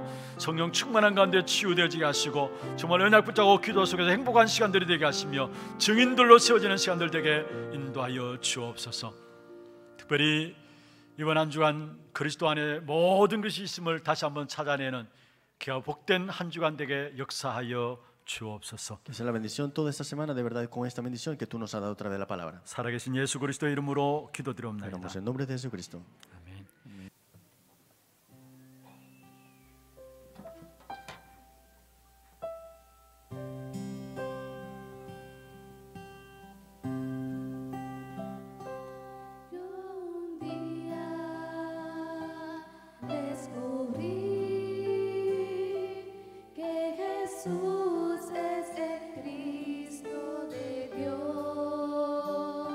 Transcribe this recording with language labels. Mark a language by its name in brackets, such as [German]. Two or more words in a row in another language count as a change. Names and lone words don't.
[Korean] 성령 충만한 가운데 치유되어지게 하시고 정말 언약 붙잡고 기도 속에서 행복한 시간들이 되게 하시며 증인들로 세워지는 시간들 되게 인도하여 주옵소서. 특별히 이번 한 주간 그리스도 안에 모든 것이 있음을 다시 한번 찾아내는 귀하 복된 한 주간 되게 역사하여 주옵소서. [Spanish] Que sea la bendición toda esta semana, de verdad, con esta bendición que tú nos has dado a través de la palabra. [Korean] 살아계신 예수 그리스도의 이름으로 기도드리옵나이다. [Spanish] Oramos en nombre de Jesucristo. [Korean] 아멘. [Spanish] Yo un día descubrí que Jesús es el Cristo de Dios.